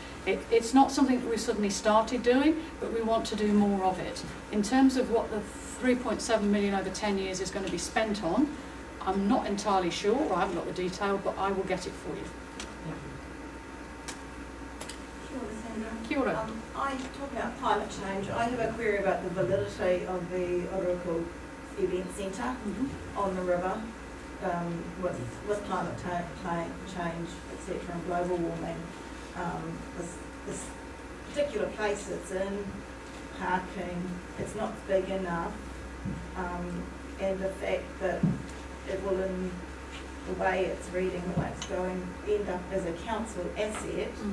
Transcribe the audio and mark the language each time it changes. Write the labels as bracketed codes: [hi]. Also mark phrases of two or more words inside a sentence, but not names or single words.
[en] It's not something that we suddenly started doing, but we want to do more of it. In terms of what the 3.7 million over 10 years is going to be spent on, I'm not entirely sure, I haven't got the detail, but I will get it for you. Sure, Sandra. [mi] Kia ora. [en] I talk about climate change. I have a query about the validity of the Oroku Event Centre on the river with climate change, etc., and global warming. This particular place it's in, parking, it's not big enough, and the fact that it will, in the way it's reading, the way it's going, end up as a council asset